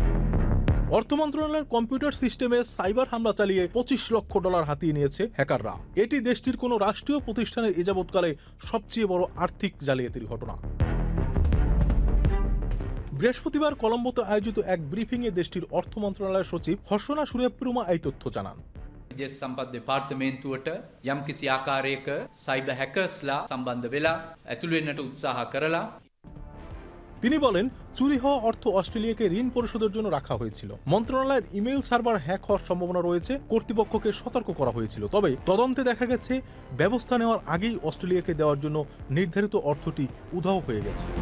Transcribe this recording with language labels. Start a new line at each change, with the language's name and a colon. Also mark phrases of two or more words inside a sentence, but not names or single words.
Bangla: অর্থ মন্ত্রণালয়ের
English: computer system
Bangla: সাইবার হামলা চালিয়ে $25 লক্ষ হাতিয়ে নিয়েছে হ্যাকাররা। এটি দেশটির কোনো রাষ্ট্রীয় প্রতিষ্ঠানের এযাবৎকালে সবচেয়ে বড় আর্থিক জালিয়াতির ঘটনা। বৃহস্পতিবার কলম্বোতে আয়োজিত এক ব্রিফিংয়ে দেশটির অর্থ মন্ত্রণালয়ের সচিব হর্ষনা সুরেপ্রুমা এই তথ্য জানান।
Sinhala: විදේශ සම්පත් දෙපාර්තමේන්තුවට යම් කිසි ආකාරයක
English: cyber hackers
Sinhala: සම්බන්ධ වෙලා ඇතුළු වෙන්නට උත්සාහ කරලා
Bangla: তিনি বলেন, চুরি হওয়া অর্থ অস্ট্রেলিয়াকে ঋণ পরিশোধের জন্য রাখা হয়েছিল। মন্ত্রণালয়ের
English: email server
Bangla: হ্যাক হওয়ার সম্ভাবনা রয়েছে, কর্তৃপক্ষকে সতর্ক করা হয়েছিল। তবে তদন্তে দেখা গেছে ব্যবস্থা নেওয়ার আগেই অস্ট্রেলিয়াকে দেওয়ার জন্য নির্ধারিত অর্থটি উধাও হয়ে গেছে।